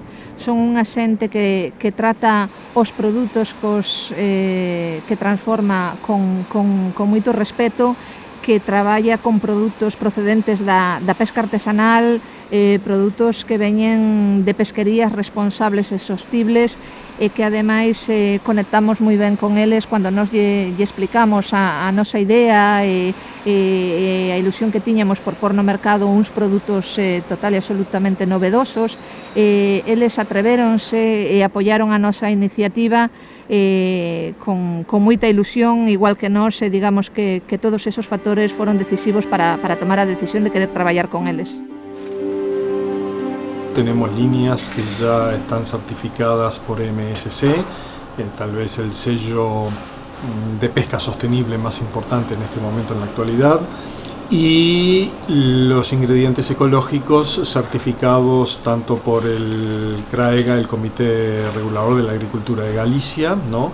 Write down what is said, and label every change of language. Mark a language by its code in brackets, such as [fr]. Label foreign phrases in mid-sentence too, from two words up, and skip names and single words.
[gl] Son unha xente que trata os produtos que transforma con moito respeto, que traballa con produtos procedentes da pesca artesanal, produtos que veñen de pesquerías responsables e sostibles e que ademais conectamos moi ben con eles cando nos lle explicamos a nosa idea e a ilusión que tiñamos por pôr no mercado uns produtos total e absolutamente novedosos. Eles atrevéronse e apoiaron a nosa iniciativa con moita ilusión, igual que nós, digamos que todos esos factores foron decisivos para tomar a decisión de querer traballar con eles. [es] Tenemos líneas que ya están certificadas por MSC, tal vez el sello de pesca sostenible más importante en este momento en la actualidad, y los ingredientes ecológicos certificados tanto por el CRAEGA, el Comité Regulador de la Agricultura de Galicia, ¿no?